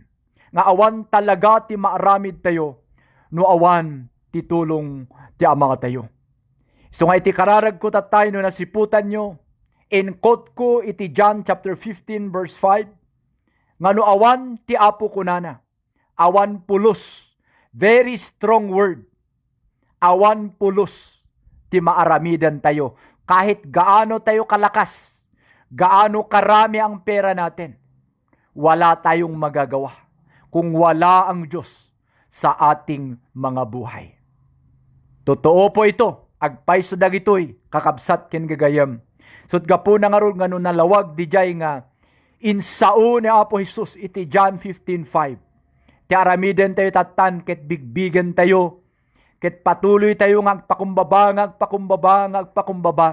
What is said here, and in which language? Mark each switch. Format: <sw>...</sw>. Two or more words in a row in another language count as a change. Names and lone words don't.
<ilo>Nga awan talaga ti maaramid tayo. No awan ti tulong ti ama nga tayo. So nga iti kararag ko tatay no nasiputan nyo. In quote ko iti</ilo> <en>John chapter 15 verse 5.</en> <ilo>Nga no awan ti Apo kunana. Awan pulos.</ilo> <en>Very strong word.</en> <ilo>Awan pulos ti maaramidan tayo.</ilo> <tl>Kahit gaano tayo kalakas, gaano karami ang pera natin, wala tayong magagawa kung wala ang Diyos sa ating mga buhay. Totoo po ito.</tl> <ilo>Agpayso dagitoy kakabsat ken gagayam. Sut gapo na nga ron ngano nalawag dijay nga insao ni Apo Jesus iti John 15:5. Ti aramiden tayo tatan ket bigbigen tayo. Ket patuloy tayo nga agpakumbaba.</ilo>